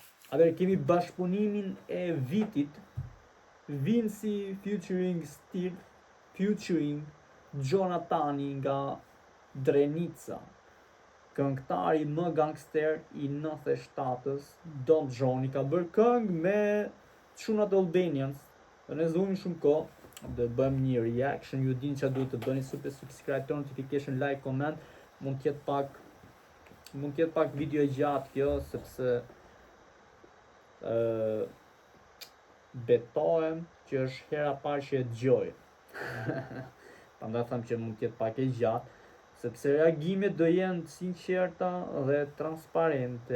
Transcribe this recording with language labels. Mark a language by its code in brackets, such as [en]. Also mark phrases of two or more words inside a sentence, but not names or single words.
[sq] Atëherë kemi bashkëpunimin e vitit, Vinci featuring Steve, featuring Jonathani nga Drenica, këngëtari më gangster i 97-s, Don Johnny ka bërë këngë me çunat Albanians. Dhe ne zhvojmë shumë kohë, dhe bëjmë një reaction, ju dini çfarë duhet të bëni, [en] super subscribe, turn notification, like, comment. [sq] Mund të jetë pak video gjatë kjo, sepse betohem që është hera parë që e dëgjoj. Prandaj them që mund të jetë pak e gjatë, sepse reagimet do jenë sinqerta dhe transparente.